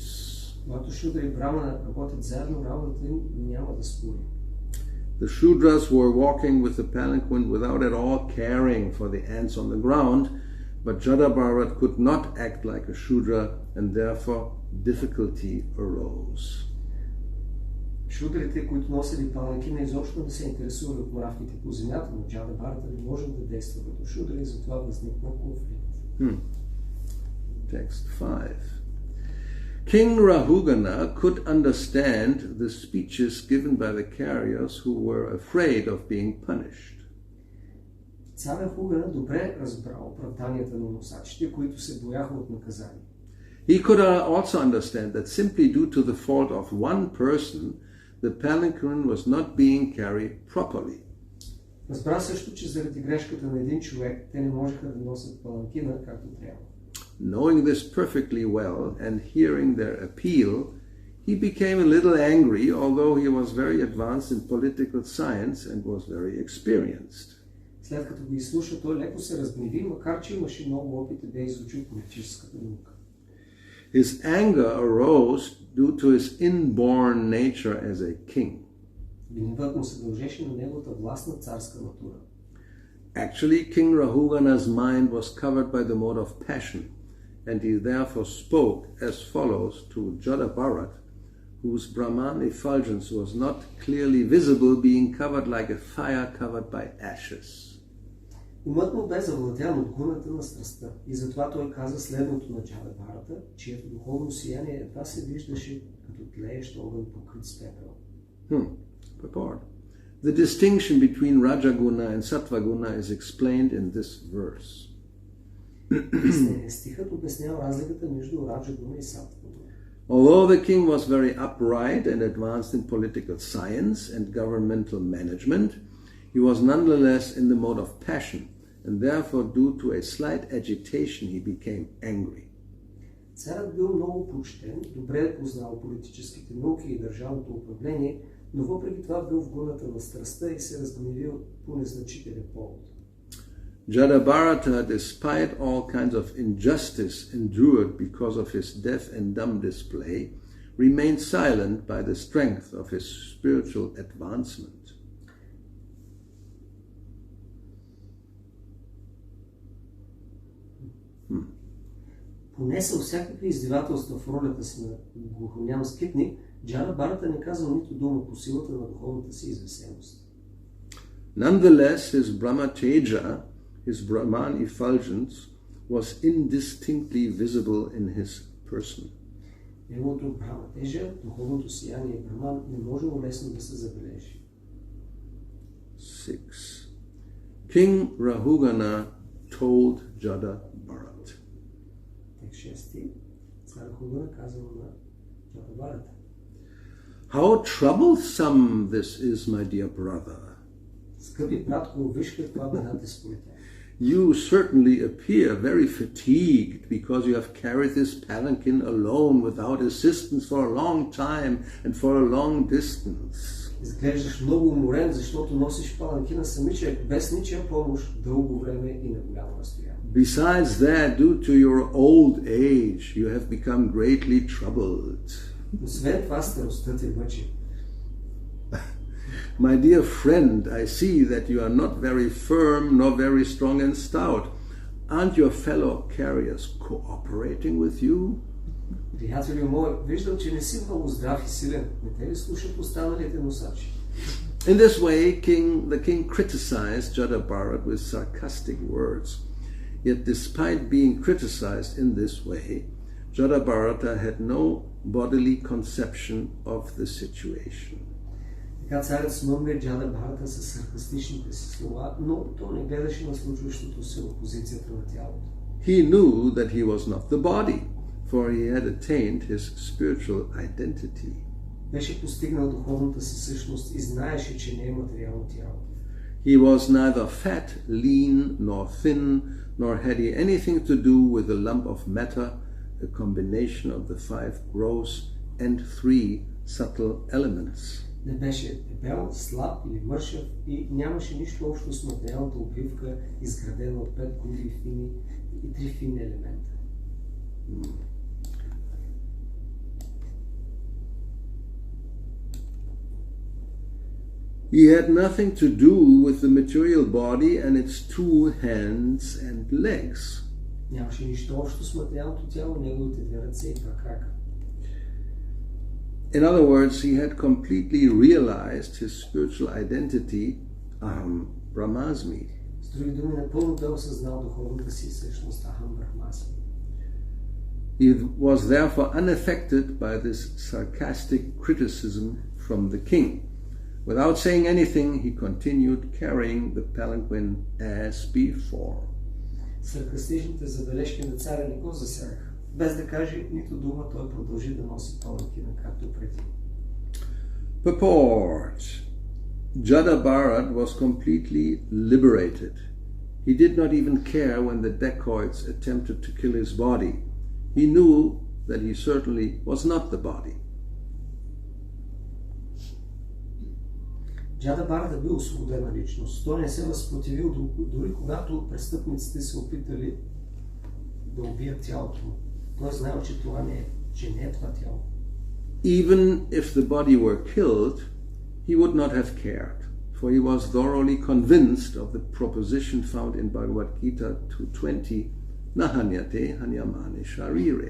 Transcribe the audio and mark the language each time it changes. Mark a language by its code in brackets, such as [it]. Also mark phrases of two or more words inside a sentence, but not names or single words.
[bg] Когато шудра и брамана работят заедно, работата им няма да спори. [en] The Shudras were walking with the palanquin without at all caring for the ants on the ground, but Jada Bharat could not act like a Shudra, and therefore difficulty arose. [bg] Шудрите, които носили паланкина, изобщо не се интересували от мравките по земята, но Джада Бхарата не може да действа като шудра и затова възникна конфликт. [en] Text 5. King Rahugana could understand the speeches given by the carriers who were afraid of being punished. [bg] Цар Рахугана добре разбра оправданията на носачите, които се бояха от наказание. [en] He could also understand that simply due to the fault of one person, the palanquin was not being carried properly. [bg] Разбра също, че заради грешката на един човек, те не можеха да носят паланкина както трябва. [en] Knowing this perfectly well and hearing their appeal, he became a little angry, although he was very advanced in political science and was very experienced. [bg] След като го изслуша, той леко се разгневи, макар че имаше много опит и бе изучил политическата наука. [en] His anger arose due to his inborn nature as a king. [bg] Гневът му се дължеше на неговата властна царска натура. [en] Actually, King Rahugana's mind was covered by the mode of passion, and he therefore spoke as follows to Jada Bharat, whose Brahman effulgence was not clearly visible, being covered like a fire covered by ashes. [bg] Умът му бе завладян от гуната на страстта и затова той каза следното на Джада Бхарата, чието духовно сияние едва се виждаше като тлеещ огън покрит с пепел. [en] Purport. The distinction between Rajaguna and Sattvaguna is explained in this verse. [bg] Стихът обяснява разликата между Раджагуна и Саттвагуна. [en] Although the king was very upright and advanced in political science and governmental management, he was nonetheless in the mode of passion, and therefore due to a slight agitation he became angry. [bg] Царът бил много почтен, добре познал политическите науки и държавното управление, но въпреки това бил в гуната на страстта и се разгневил по незначителен повод. [en] Jada Bharata, despite all kinds of injustice endured because of his deaf and dumb display, remained silent by the strength of his spiritual advancement. [bg] Понесъл всякакви издевателства в ролята си на глухоням скитник, Джада Бхарата не казал нито дума по силата на духовната си извесеност. [en] Nonetheless, his Brahma Teja, his Brahman effulgence, was indistinctly visible in his person. [bg] Неговото Брахма Тежа, духовното сияние Брахман, не можело лесно да се забележи. [en] 6. King Rahugana told Jada Bharat. [bg] Текст 6. Цар Рахугана казал на Джада Бхарата. [en] How troublesome this is, my dear brother. [bg] Скъпи братко, виж каква беда те сполетя. [en] You certainly appear very fatigued because you have carried this palanquin alone without assistance for a long time and for a long distance. [bg] Изглеждаш много уморен, защото носиш паланкина самичък, без ничия помощ, дълго време и на голямо разстояние. [en] Besides that, due to your old age, you have become greatly troubled. [bg] Освен това, старостта те мъчи. [en] My dear friend, I see that you are not very firm nor very strong and stout. Aren't your fellow carriers cooperating with you? [bg] Приятелю мой, виждам, че не си много здрав и силен. Не те ли слушат останалите носачи? [en] In this way, the king criticized Jada Bharat with sarcastic words. Yet despite being criticized in this way, Jada Bharata had no bodily conception of the situation. [bg] Така царят смъмри Джада Бхарата със саркастичните си слова, но то не гледаше на случващото се в позицията на тялото. [en] He knew that he was not the body, for he had attained his spiritual identity. [bg] Беше постигнал духовната си същност и знаеше, че не е материално тяло. [en] He was neither fat, lean, nor thin, nor had he anything to do with a lump of matter, a combination of the 5 gross and 3 subtle elements. [bg] Не беше дебел, слаб или мършав и нямаше нищо общо с материалната обвивка, изградена от 5 груби фини и 3 фини елемента. [en] He had nothing to do with the material body and its 2 hands and legs. [bg] Нямаше нищо общо с материалното тяло, неговите 2 ръце и 2 крака. [en] In other words, he had completely realized his spiritual identity, Brahmasmi. [bg] С други думи, напълно бе осъзнал духовната си същност, [sa] अहं ब्रह्मास्मि. [en] He was therefore unaffected by this sarcastic criticism from the king. Without saying anything, he continued carrying the palanquin as before. [bg] Саркастичните забележки на царя не го засягаха. Без да каже нито дума, той продължи да носи паланкина, както преди. [en] Purport. Jada Bharat was completely liberated. He did not even care when the dacoits attempted to kill his body. He knew that he certainly was not the body. [bg] Джада Бхарата бил освободена личност. Той не се възпротивил, дори когато престъпниците се опитали да убият тялото му. Той знаел, че това не е това тяло. [en] Even if the body were killed, he would not have cared, for he was thoroughly convinced of the proposition found in Bhagavad Gita 2:20, [sa] न हन्यते हन्यमाने शरीरे.